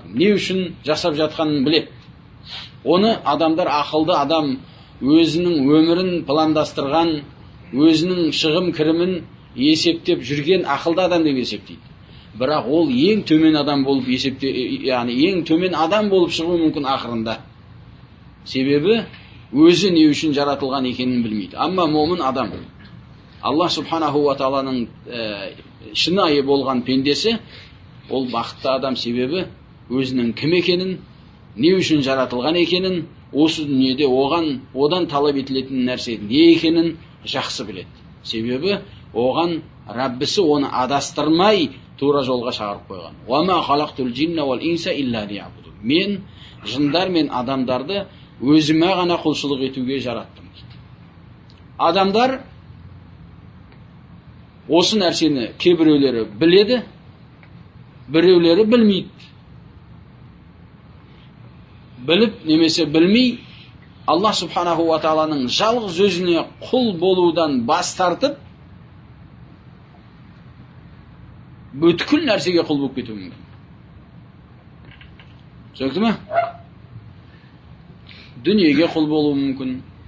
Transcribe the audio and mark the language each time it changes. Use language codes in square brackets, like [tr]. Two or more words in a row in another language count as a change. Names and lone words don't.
[kk] Не үшін жасап жатқанын біледі. Оны адамдар ақылды адам өзінің өмірін пландастырған, өзінің шығым кірімін есептеп жүрген ақылды адам деп есептейді. Бірақ ол ең төмен адам болып ең төмен адам болып шығуы мүмкін ақырында. Себебі өзі не үшін жаратылған екенін білмейді. Амма момын адам, [ar] الله سبحانه و تعالى [kk] шынайы болған пендесі, ол бақытты адам. Себебі өзінің кім екенін, не үшін жаратылған екенін, осы дүниеде одан талап етілетін нәрсе не екенін жақсы біледі. Себебі оған Раббісі оны адастырмай тура жолға шақырып қойған. [ar] «وما خلقت الجن والإنس إلا ليعبدون». [kk] Мен жындар мен адамдарды өзіме ғана құлшылық етуге жараттым дейді. Адамдар осы нәрсені кейбіреулері біледі, біреулері білмейді. Біліп немесе білмей, [ar] الله سبحانه و تعالى [kk] жалғыз өзіне құл болудан бас тартып, бүткіл нәрсеге құл болып кетуі мүмкін. Сөкті ме? Дүниеге құл болуы мүмкін.